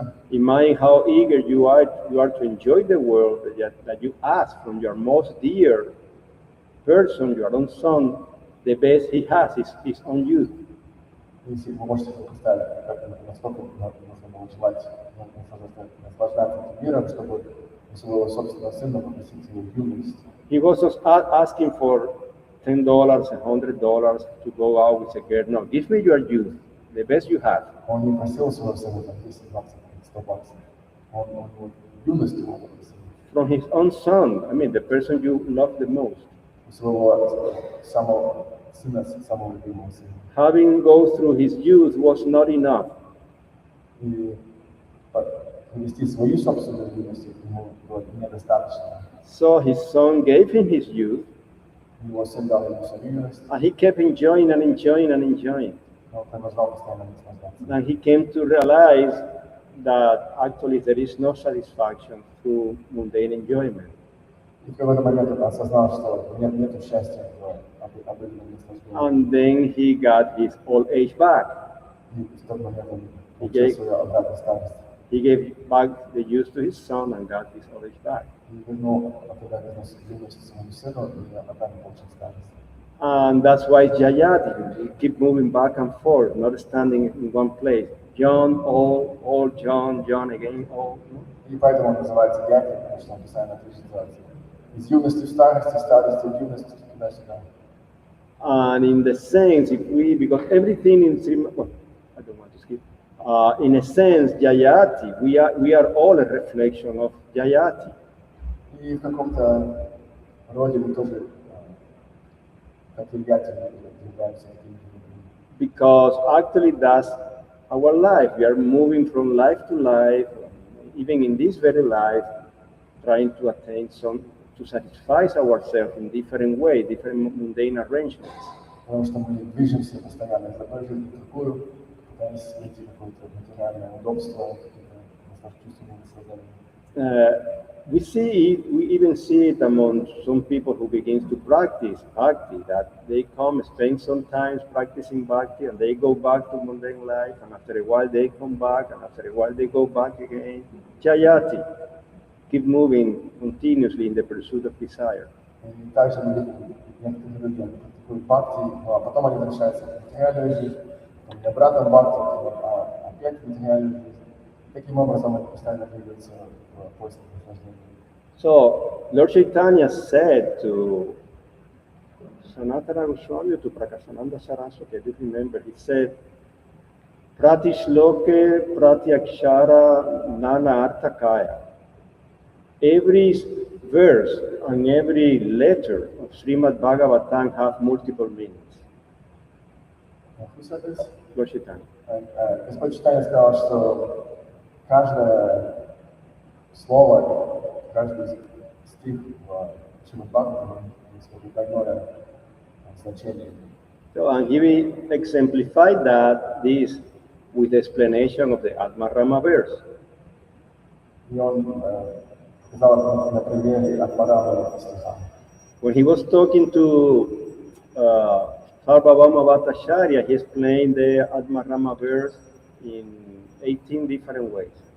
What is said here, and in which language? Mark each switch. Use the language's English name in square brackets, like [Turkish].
[English] Imagine how eager you are to enjoy the world, that you ask from your most dear person, your own son, the best he has is his own youth. [Russian] Если вы можете представить, насколько нужно было желать наслаждаться этим миром, чтобы у своего собственного сына попросить его юность. [English] He was just asking for $10, $100 to go out with a girl. No, give me your youth, the best you have. [Russian] Он не просил своего сына там 10, 20, 100 баксов. Он юность его попросил. [English] From his own son, I mean, the person you love the most. [Russian] У своего самого сына, самого любимого сына. [English] Having gone through his youth was not enough. [Russian] И привести свою собственную юность ему было недостаточно. [English] So his son gave him his youth, [Russian] Его сын дал ему свою юность. [English] and he kept enjoying and enjoying and enjoying. [Russian] Но он продолжал постоянно наслаждаться. [English] And he came to realize that actually there is no satisfaction through mundane enjoyment. [Russian] И в какой-то момент он осознал, что нет счастья в обыденном наслаждении. [English] And then he got his old age back. [Russian] И в тот момент он получил свою обратную старость. [English] He gave back the youth to his son and got his old age back. [Russian] И вернул юность своему сыну и обратно получил старость. [English] And that's why Yayati, he keep moving back and forth, not standing in one place. John, old, John again, old. [Russian] И поэтому он называется Яти, потому что он постоянно движется из юности в старость, из старости в юность, туда-сюда. [English] And in the sense, because everything in Srimad, well, I don't want to skip. In a sense, Yayati, we are all a reflection of Yayati. [Russian] И в каком-то роде мы тоже как Яти являемся. [English] Because actually that's our life. We are moving from life to life, even in this very life, trying to attain to satisfy ourselves in different ways, different mundane arrangements. [Russian] Потому что мы движемся постоянно из одной жизни в другую, пытаясь найти какое-то материальное удобство, какие-то чувственные наслаждения. [English] We even see it among some people who begin to practice bhakti, that they come, spend some time practicing bhakti, and they go back to mundane life, and after a while they come back, and after a while they go back again. Yayati, keep moving continuously in the pursuit of desire. [Russian] И также мы видим, некоторые люди практикуют бхакти, а потом они возвращаются в материальную жизнь, потом обратно в бхакти, опять в материальную жизнь. Таким образом они постоянно двигаются в поисках наслаждения. [English] So, Lord Chaitanya said to Sanatana Goswami, to Prakasananda Saraswati, I do remember, he said, [Sanskrit] Prati Shloke Prati Akshara Nana Arthakaya. [English] Every verse and every letter of Srimad-bhagavatam have multiple meanings. Who said this? Lord Chaitanya. [Russian] Господь Читания сказал, что каждое слово, каждый стих в Шримад-бхагаватам несет двойное значение. [English] So, and he exemplified this with the explanation of the Atma-rama verse. [Russian] И он сказал на примере Атмарамы стиха. [English] When he was talking to Sarvabhauma Bhattacharya, he explained the Atma-rama verse in 18 different ways.